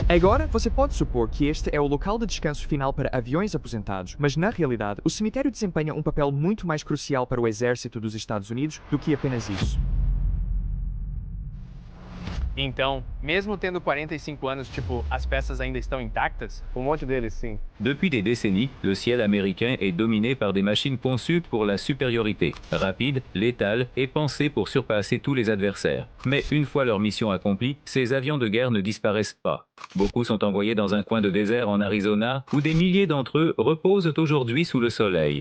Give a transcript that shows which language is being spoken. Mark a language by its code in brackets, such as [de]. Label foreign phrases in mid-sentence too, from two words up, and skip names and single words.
[pt] Agora, você pode supor que este é o local de descanso final para aviões aposentados, mas na realidade, o cemitério desempenha um papel muito mais crucial para o exército dos Estados Unidos do que apenas isso. Então, mesmo tendo 45 anos, tipo, as peças ainda estão intactas? Um monte deles, sim. [fr] Depuis des décennies, le ciel américain est dominé par des machines conçues pour la supériorité, rapides, létales et pensées pour surpasser tous les adversaires. Mais une fois leur mission accomplie, ces avions de guerre ne disparaissent pas. Beaucoup sont envoyés dans un coin de désert en Arizona, où des milliers d'entre eux reposent aujourd'hui sous le soleil.